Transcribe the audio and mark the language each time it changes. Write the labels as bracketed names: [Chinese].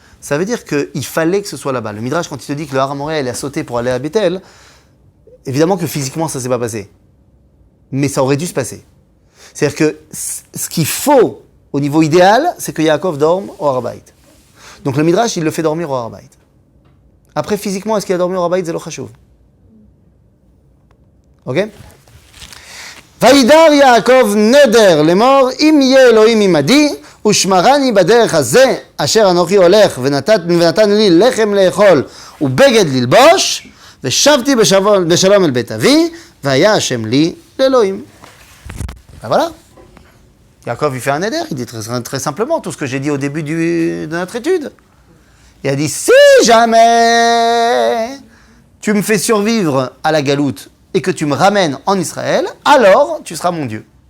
[French] Ça veut dire qu'il fallait que ce soit là-bas. Le Midrash, quand il te dit que le Har Moria, il a sauté pour aller à Bethel, évidemment que physiquement, ça s'est pas passé. Mais ça aurait dû se passer. C'est-à-dire que ce qu'il faut, au niveau idéal, c'est que Yaakov dorme au Har HaBayit. Donc le Midrash, il le fait dormir au Har HaBayit. Après, physiquement, est-ce qu'il a dormi au Har HaBayit? C'est lo chashuv. Ok? [Hebrew] וידר יעקב נדר לאמור אם יהיה אלוהים עמדי ושמרני בדרך הזה אשר אנוכי הולך ונתן לי לחם לאכול ובגד ללבוש ושבתי בשלום אל בית אבי והיה השם לי לאלוהים. [French] Voilà. Yaakov il fait un neder, il dit très simplement tout ce que j'ai dit au début de notre étude. Il a dit si jamais tu me fais survivre à la galoute et que tu me ramènes en Israël, alors tu seras mon Dieu.